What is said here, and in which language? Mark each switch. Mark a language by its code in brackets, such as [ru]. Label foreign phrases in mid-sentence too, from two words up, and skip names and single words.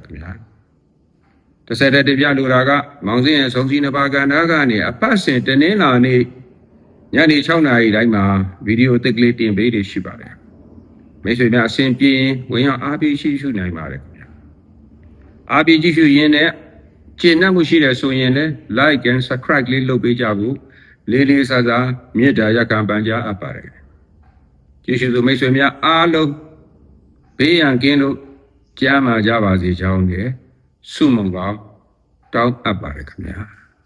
[my] ခင်ဗျာတစ်ဆက်တည်းပြလိုတာကမောင်စင်းရဲ့ဆုံးစည်းနှစ်ပါးကဏ္ဍကနေအပတ်စဉ်တနင်္လာနေ့ညနေ 6နာရီတိုင်းမှာဗီဒီယိုသစ်ကလေးတင်ပေးနေရှိပါတယ်မိတ်ဆွေများအစဉ်ပြေရင်ဝင်ရောက်အားပေးရှိရှုနိုင်ပါတယ်ခင်ဗျာအားပေးကြည့်ရှုရင်းနဲ့ကျေနပ်မှုရှိတယ်ဆိုရင်လည်း [en] like and subscribe [my] လေးလုပ်ပေးကြဖို့လေးစားစားမေတ္တာရက်ခံပန်ကြားအပ်ပါတယ်ကျေးဇူးသူမိတ်ဆွေများအားလုံးဘေးရန်ကင်းလို့ကြားမှာကြပါစေကြောင်းနဲ့ဆုမွန်ကောင်းတောင်းအပ်ပါတယ်ခင်ဗျာ